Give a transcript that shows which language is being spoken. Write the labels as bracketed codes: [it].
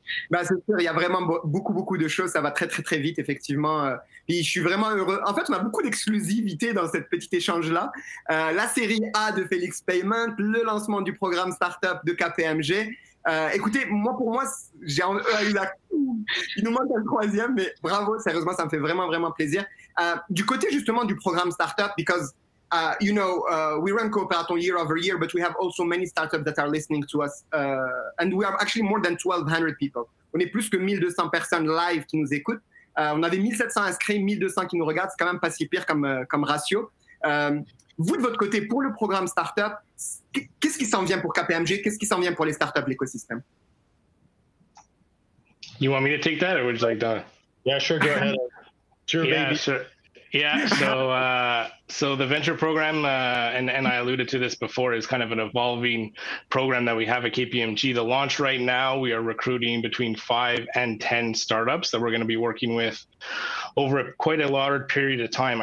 [fr] Bah, c'est sûr, il y a vraiment beaucoup de choses, ça va très très très vite, effectivement. Puis je suis vraiment heureux. En fait, on a beaucoup d'exclusivité dans cette petite échange-là. La série A de Felix Payment, le lancement du programme Startup de KPMG. Écoutez, pour moi, il nous manque un troisième, mais bravo, sérieusement, ça me fait vraiment vraiment plaisir. Du côté justement du programme Startup, [en] because you know, we run Cooperathon year over year, but we have also many startups that are listening to us. And we are actually more than 1,200 people. [fr] On est plus que 1,200 personnes live qui nous écoutent. On avait 1,700 inscrits, 1,200 qui nous regardent. C'est quand même pas si pire comme ratio. Vous, de votre côté, pour le programme Startup, qu'est-ce qui s'en vient pour KPMG? Qu'est-ce qui s'en vient pour les startups, l'écosystème? [en] You want me to take that, or would you like to? Yeah, sure, go ahead. Sure, yeah, baby. sure. Yeah, so the venture program, and I alluded to this before, is kind of an evolving program that we have at KPMG. The launch right now, we are recruiting between 5 and 10 startups that we're going to be working with over quite a large period of time.